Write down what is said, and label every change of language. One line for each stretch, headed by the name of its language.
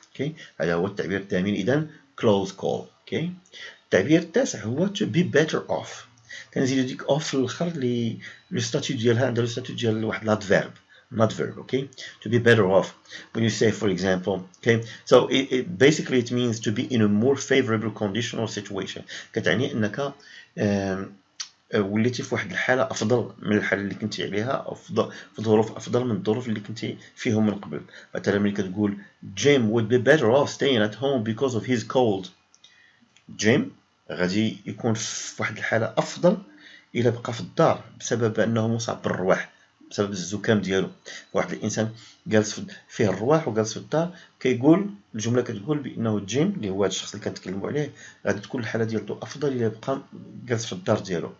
Arabic: okay هذا هو التعبير الثامن اذا close call. okay التعبير التاسع هو
English: to be better off.
Arabic: كنزيدو ديك اوف في الاخر لي لو ستاتيو ديالها عندها لو ستاتيو ديال واحد لادفيرب
English: not verb. Okay, to be better off. When you say, for example, okay, so basically it means to be in a more favorable condition or situation.
Arabic: كتعني انك وليتي في واحد الحاله افضل من الحاله اللي كنتي عليها، افضل في ظروف افضل من الظروف اللي كنتي فيهم من قبل. مثلا ملي كتقول
English: Jim would be better off staying at home because of his cold.
Arabic: Jim غادي يكون في واحد الحاله افضل الا بقى في الدار بسبب انه مصاب بالرواح، بسبب الزكام ديالو. واحد الانسان جالس فيه الرواح وجالس في الدار، كيقول الجمله كتقول بانه جيم اللي هو هذا الشخص اللي كنتكلموا عليه غادي تكون الحاله ديالو افضل الا بقى جالس في الدار ديالو.